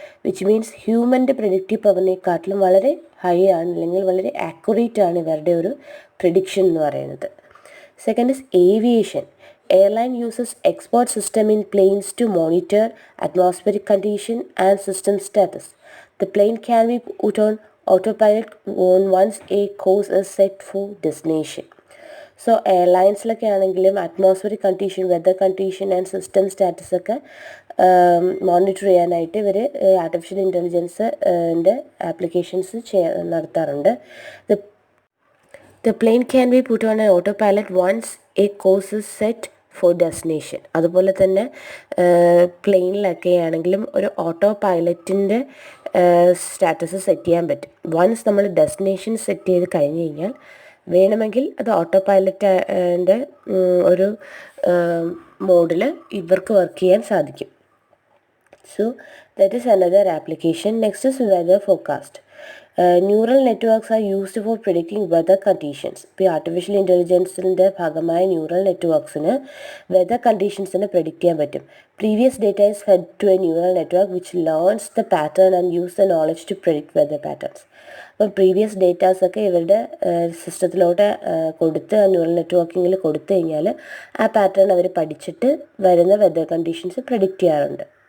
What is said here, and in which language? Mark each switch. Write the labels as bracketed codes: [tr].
[en] which means [ml] ഹ്യൂമൻ്റെ predictive പവറിനെക്കാട്ടിലും വളരെ high ആണ്, അല്ലെങ്കിൽ വളരെ ആക്യുറേറ്റ് ആണ് ഇവരുടെ ഒരു പ്രെഡിക്ഷൻ എന്ന് പറയുന്നത്. [en] Second is aviation. Airline uses expert system in planes to monitor atmospheric condition and system status. The plane can be put on autopilot once a course is set for destination. [ml] So എയർലൈൻസിലൊക്കെ ആണെങ്കിലും atmospheric condition, weather condition and system status ഒക്കെ monitor ചെയ്യാനായിട്ട് ഇവർ artificial ഇൻ്റലിജൻസിൻ്റെ applications നടത്താറുണ്ട്. [en] The plane can be put on an autopilot once a course is set for destination. [ml] അതുപോലെ തന്നെ പ്ലെയിനിലൊക്കെ ആണെങ്കിലും ഒരു auto പൈലറ്റിൻ്റെ status set ചെയ്യാൻ പറ്റും. വൺസ് നമ്മൾ ഡെസ്റ്റിനേഷൻ സെറ്റ് ചെയ്ത് കഴിഞ്ഞ് കഴിഞ്ഞാൽ വേണമെങ്കിൽ അത് ഓട്ടോ പൈലറ്റിൻ്റെ ഒരു മോഡിൽ ഇവർക്ക് വർക്ക് ചെയ്യാൻ സാധിക്കും. [en] So that is another application. Next is weather forecast. Neural networks are used for predicting weather conditions. [ml] ഇപ്പോൾ ആർട്ടിഫിഷ്യൽ ഇൻ്റലിജൻസിൻ്റെ ഭാഗമായ ന്യൂറൽ നെറ്റ്വർക്സിന് വെതർ കണ്ടീഷൻസിനെ പ്രെഡിക്റ്റ് ചെയ്യാൻ പറ്റും. [en] Previous data is fed to a neural network which learns the pattern and use the knowledge to predict weather patterns. [ml] അപ്പം previous ഡേറ്റാസൊക്കെ ഇവരുടെ സിസ്റ്റത്തിലോട്ട് കൊടുത്ത് neural നെറ്റ്വർക്കിങ്ങിൽ കൊടുത്തു കഴിഞ്ഞാൽ ആ പാറ്റേൺ അവർ പഠിച്ചിട്ട് വരുന്ന വെതർ കണ്ടീഷൻസ് പ്രെഡിക്റ്റ് ചെയ്യാറുണ്ട്.